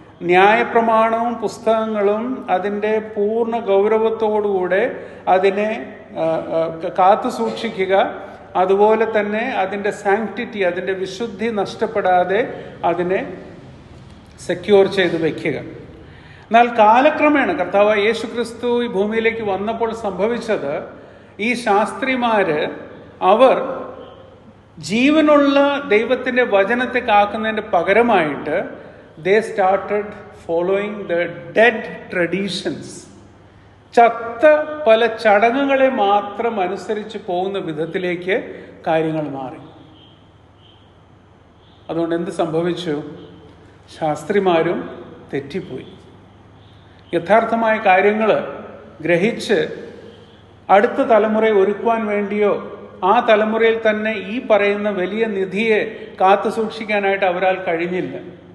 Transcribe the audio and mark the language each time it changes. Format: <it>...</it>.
<ml>ന്യായപ്രമാണവും പുസ്തകങ്ങളും അതിൻ്റെ പൂർണ്ണ ഗൗരവത്തോടുകൂടെ അതിനെ കാത്തു സൂക്ഷിക്കുക, അതുപോലെ തന്നെ അതിൻ്റെ സാങ്ക്ടിറ്റി, അതിൻ്റെ വിശുദ്ധി നഷ്ടപ്പെടാതെ അതിനെ സെക്യൂർ ചെയ്ത് വയ്ക്കുക. എന്നാൽ കാലക്രമേണ കർത്താവ് യേശുക്രിസ്തു ഈ ഭൂമിയിലേക്ക് വന്നപ്പോൾ സംഭവിച്ചത്, ഈ ശാസ്ത്രിമാര് അവർ ജീവനുള്ള ദൈവത്തിൻ്റെ വചനത്തെ കാക്കുന്നതിൻ്റെ പകരമായിട്ട്</ml> <en>they started following the dead traditions.</en> <ml>ചത്ത പല ചടങ്ങുകളെ മാത്രം അനുസരിച്ച് പോകുന്ന വിധത്തിലേക്ക് കാര്യങ്ങൾ മാറി. അതുകൊണ്ട് എന്ത് സംഭവിച്ചു? ശാസ്ത്രിമാരും തെറ്റിപ്പോയി. യഥാർത്ഥമായ കാര്യങ്ങൾ ഗ്രഹിച്ച് അടുത്ത തലമുറയെ ഒരുക്കുവാൻ വേണ്ടിയോ ആ തലമുറയിൽ തന്നെ ഈ പറയുന്ന വലിയ നിധിയെ കാത്തു സൂക്ഷിക്കാനായിട്ട് അവരാൽ കഴിഞ്ഞില്ല.</ml>